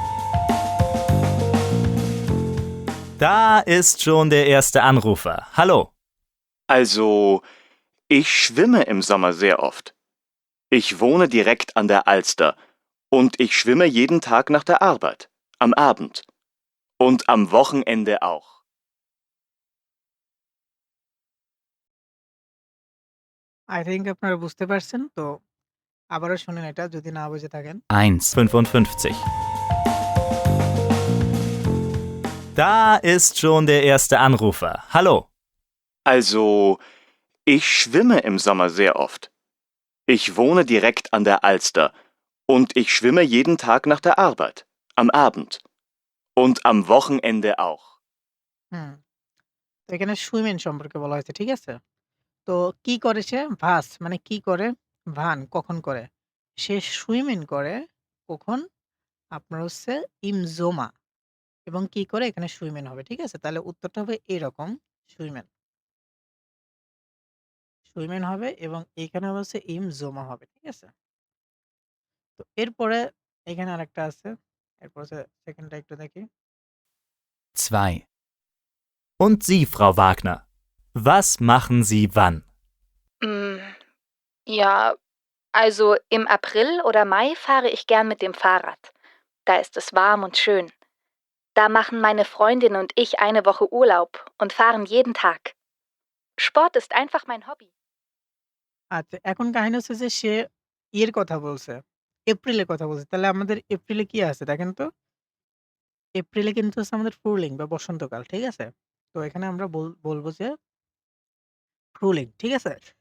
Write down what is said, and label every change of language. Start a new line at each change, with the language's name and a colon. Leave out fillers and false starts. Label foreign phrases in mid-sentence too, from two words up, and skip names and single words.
German: Da ist schon der erste Anrufer. Hallo. Also, ich schwimme im Sommer sehr oft. Ich wohne direkt an der Alster und ich schwimme jeden Tag nach der Arbeit, am Abend und am Wochenende auch.
English: I think
Bangla: আপনারা বুঝতে পারছেন। তো আবারও শুনেন এটা যদি না বুঝে থাকেন। 1,55.
German: Da ist schon der erste Anrufer. Hallo. Also, ich schwimme im Sommer sehr oft. Ich wohne direkt an der Alster und ich schwimme jeden Tag nach der Arbeit, am Abend und am Wochenende auch.
Bangla: হুম। তো এখানে সুইমেন সম্পর্কে বলা হয়েছে। ঠিক আছে? তো কি করে সে? ভাস মানে কি করে? ভান কখন করে? সে সুইমেন করে কখন? আপনার হচ্ছে
German: im Sommer
Bangla: এবং কি করে? এখানে সুইমেন হবে। ঠিক আছে? তাহলে উত্তরটা হবে এরকম সুইমেন। সুইমেন হবে এবং এইখানে হচ্ছে
German: im Sommer
Bangla: হবে। ঠিক আছে? তো এরপরে এখানে আরেকটা আছে। এরপর হচ্ছে 2nd টা একটু দেখি।
German: 2. Und Sie, Frau Wagner, was machen Sie wann? Ja, also im April oder Mai fahre ich gern mit dem Fahrrad. Da ist es warm und schön. Da machen meine Freundin und ich eine Woche Urlaub und fahren jeden Tag. Sport ist einfach mein Hobby.
Bangla: আচ্ছা, এখন কাহিনী হচ্ছে যে সে ইয়ের কথা বলছে। এপ্রিলের কথা বলছে। তাহলে আমাদের এপ্রিলে কি আছে দেখেন তো? এপ্রিলে কিন্তু হচ্ছে আমাদের ফুরলিং বা বসন্তকাল। ঠিক আছে? তো এখানে আমরা বলব যে ফ্রুলিং। ঠিক আছে?